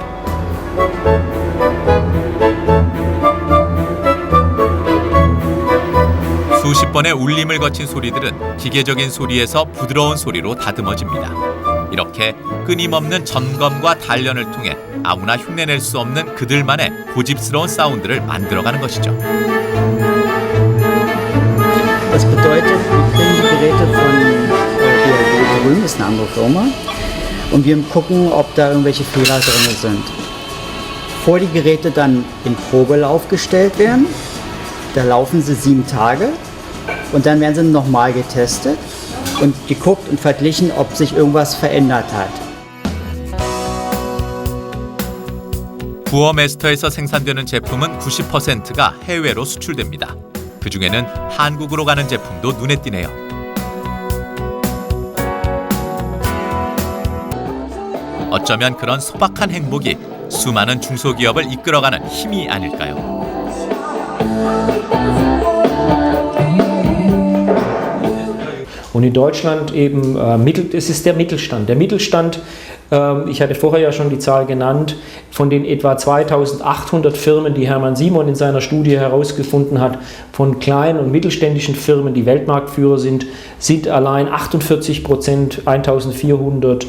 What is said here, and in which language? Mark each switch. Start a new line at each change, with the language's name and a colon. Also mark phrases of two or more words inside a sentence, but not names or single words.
Korean: 수십 번의 울림을 거친 소리들은 기계적인 소리에서 부드러운 소리로 다듬어집니다. 이렇게 끊임없는 점검과 단련을 통해 아무나 흉내낼 수 없는 그들만의 고집스러운 사운드를 만들어가는 것이죠.
German: Das bedeutet, wir kriegen die Geräte von der Röhm, ist eine andere Firma, und wir gucken, ob da irgendwelche Fehler drin sind. Bevor die Geräte dann in Probelauf gestellt werden, da laufen sie 7 Tage und dann werden sie nochmal getestet und geguckt und verglichen, ob sich irgendwas verändert hat.
Korean: 부어메스터에서 생산되는 제품은 90%가 해외로 수출됩니다. 그중에는 한국으로 가는 제품도 눈에 띄네요. 어쩌면 그런 소박한 행복이 수많은 중소기업을 이끌어가는 힘이 아닐까요?
German: Und in Deutschland eben, es ist der Mittelstand. Der Mittelstand, ich hatte vorher ja schon die Zahl genannt, von den etwa 2800 Firmen, die Hermann Simon in seiner Studie herausgefunden hat, von kleinen und mittelständischen Firmen, die Weltmarktführer sind, sind allein 48%, 1400.